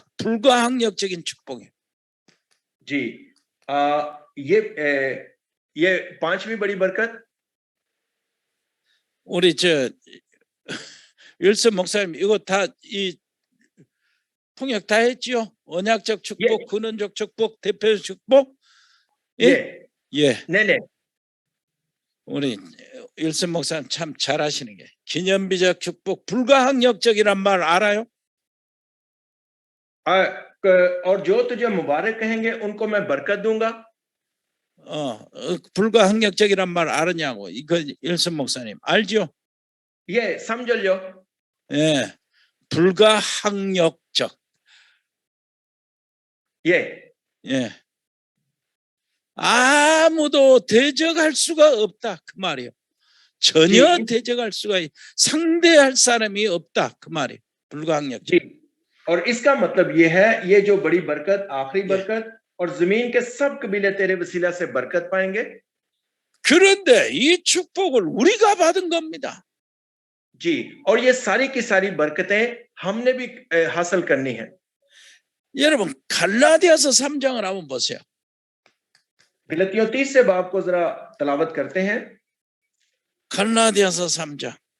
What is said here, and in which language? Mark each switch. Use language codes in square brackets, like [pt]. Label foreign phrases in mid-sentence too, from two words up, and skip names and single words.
[ko] 불가항력적인 축복이에요. [ur] جی، یہ 5ویں بڑی برکت. [ko] 우리 윌슨 목사님 이거 다 이 통역 다 했지요? 언약적 축복, 예. 근원적 축복, 대표적 축복. 예? 예, 예. 네네. 우리 윌슨 목사님 참 잘하시는 게 기념비적 축복, 불가항력적이란 말 알아요? [ur] اور جو تجھے مبارک کہیں گے ان کو میں برکت دوں گا. [ko] 불가항력적이란 말 알았냐고. 이거 윌슨 목사님 알죠? 예, समझ 예. 불가항력적. 예. 예. 아무도 대적할 수가 없다 그 말이에요. 전혀 [ur] जी. [ko] 대적할 수가 상대할 사람이 없다 그 말이에요. 불가항력적. [ur] جی، اور اس کا مطلب یہ ہے، یہ جو بڑی برکت، آخری [ko] 예. [ur] برکت، اور زمین کے سب قبیلے تیرے وسیلہ سے برکت پائیں گے. [ko] 그런데 이 축복을 우리가 받은 겁니다. [ur] جی، اور یہ ساری کی ساری برکتیں ہم نے بھی حاصل کرنی ہے. [ko] 여러분 갈라디아서 3장을 한번 보세요. [ur] گلتیوں 30 سے باب کو ذرا تلاوت کرتے ہیں. [ko] 갈라디아서 3장.